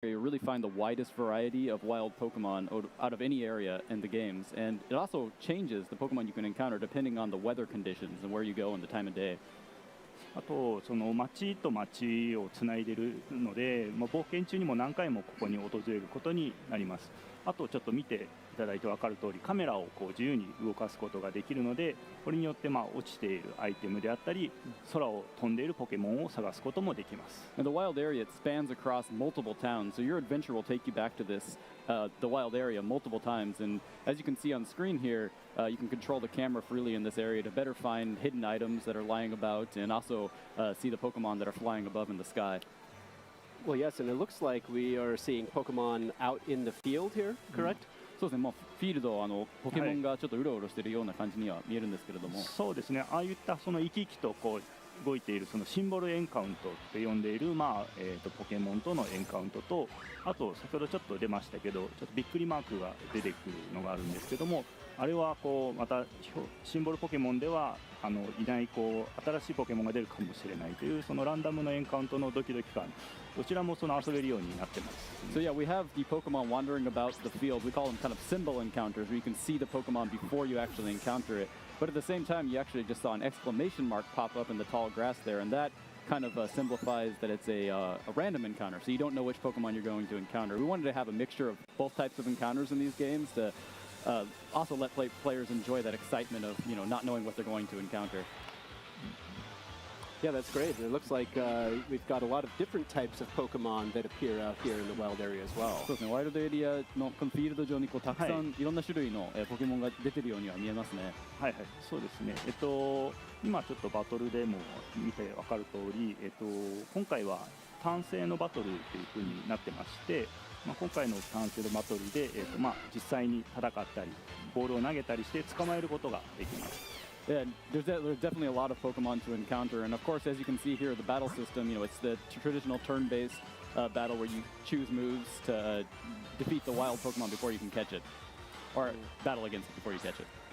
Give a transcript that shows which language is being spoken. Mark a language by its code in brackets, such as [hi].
[en] really find the widest variety of wild Pokemon out of any area in the games. And it also changes the Pokemon you can encounter depending on the weather conditions and where you go and the time of day. [ja] あとその町と町をつないでいるので、冒険中にも何回もここに訪れることになります。あとちょっと見ていただいて分かる通り、カメラをこう自由に動かすことができるので、これによって落ちているアイテムであったり、空を飛んでいるポケモンを探すこともできます。 [en] And the wild area, it spans across multiple towns, so your adventure will take you back to the wild area multiple times. And as you can see on screen here, you can control the camera freely in this area to better find hidden items that are lying about and also see the Pokemon that are flying above in the sky. Well, yes, and it looks like we are seeing Pokemon out in the field here, correct? [ja] そうですね、フィールドポケモンがちょっとうろうろしているような感じには見えるんですけれども、そうですね、ああいったその生き生きとこう動いているそのシンボルエンカウントって呼んでいる、ポケモンとのエンカウントと、あと先ほどちょっと出ましたけど、ちょっとびっくりマークが出てくるのがあるんですけども、あれはこうまたシンボルポケモンではいないこう新しいポケモンが出るかもしれないというそのランダムのエンカウントのドキドキ感、どちらもその遊べるようになってます。 [en] So yeah, we have the Pokemon wandering about the field. We call them kind of symbol encounters, where you can see the Pokemon before you actually encounter it. But at the same time, you actually just saw an exclamation mark pop up in the tall grass there, and that kind of simplifies that it's a random encounter, so you don't know which Pokemon you're going to encounter. We wanted to have a mixture of both types of encounters in these games to also let players enjoy that excitement of not knowing what they're going to encounter. Yeah, that's great. It looks like we've got a lot of different types of Pokemon that appear out here in the wild area as well. [ja] そうですね、ワイルドエリアのこのフィールド上にたくさんいろんな種類のポケモンが出てるようには見えますね。はいはい、そうですね。今ちょっとバトルでも見て分かる通り、今回は単性のバトルという風になってまして、今回の単性のバトルで、実際に戦ったり、ボールを投げたりして捕まえることができます。 [en] Yeah, there's definitely a lot of Pokemon to encounter, and of course, as you can see here, the battle system, it's the traditional turn-based battle where you choose moves to defeat the wild Pokemon before you can catch it, or battle against it before you catch it.